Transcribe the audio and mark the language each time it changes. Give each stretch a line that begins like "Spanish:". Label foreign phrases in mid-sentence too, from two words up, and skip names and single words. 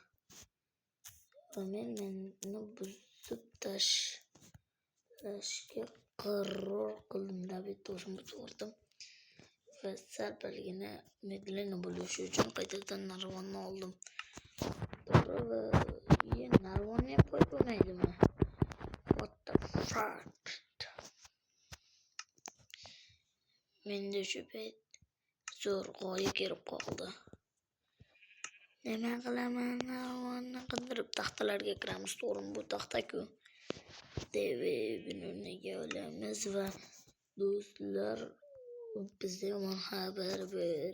Uzbek: Men buzib tashlashga qaror qildim. Labet o'zimga to'g'ridim. Va sal-palgina umidlarni bo'lishi uchun qaytadan narvonni oldim. To'g'ri, va narvonni ham qo'yib bo'lmaydimi?
English: What the fuck?
Uzbek: Menda shu payt zo'r g'oya kelib qoldi. Nima qilaman? Narvonni qidirib taxtalarga kiramiz. To'g'rimi, bu taxta-ku. Buni o'rniga olamiz va do'stlar, bizda yomon xabar bor.